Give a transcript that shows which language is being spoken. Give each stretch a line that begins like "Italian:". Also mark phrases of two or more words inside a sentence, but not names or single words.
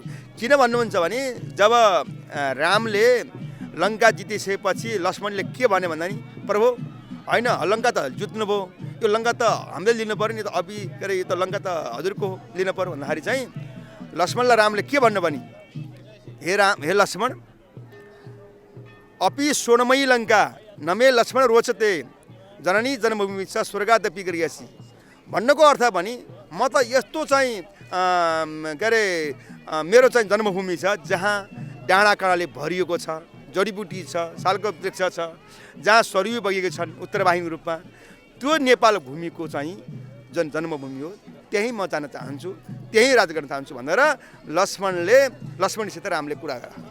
Nepali: किन भन्नुहुन्छ भने जब रामले लङ्का जितिसकेपछि लक्ष्मणले के भने भन्दा नि प्रभु होइन लङ्का त जित्नुभयो, यो लङ्का त हामीले लिनु पऱ्यो नि त, अभी के अरे यो त लङ्का त हजुरको लिनु पऱ्यो भन्दाखेरि चाहिँ लक्ष्मणलाई रामले के भन्नु भने हे लक्ष्मण
Sanskrit: अपि स्वर्णमयी लङ्का नमे लक्ष्मण रोचते जननी जन्मभूमि छ स्वर्गादपि गृहसी
Nepali: भन्नुको अर्थ भने म त यस्तो चाहिँ के अरे मेरो चाहिँ जन्मभूमि छ जहाँ डाँडा काँडाले भरिएको छ, जडीबुटी छ, सालको वृक्ष छ, जहाँ सरयु बगेको छन् उत्तरवाहिनी रूपमा, त्यो नेपाल भूमिको चाहिँ जन्मभूमि हो, त्यहीँ म जान चाहन्छु, त्यहीँ राज गर्न चाहन्छु भनेर लक्ष्मणसित रामले कुरा गरे।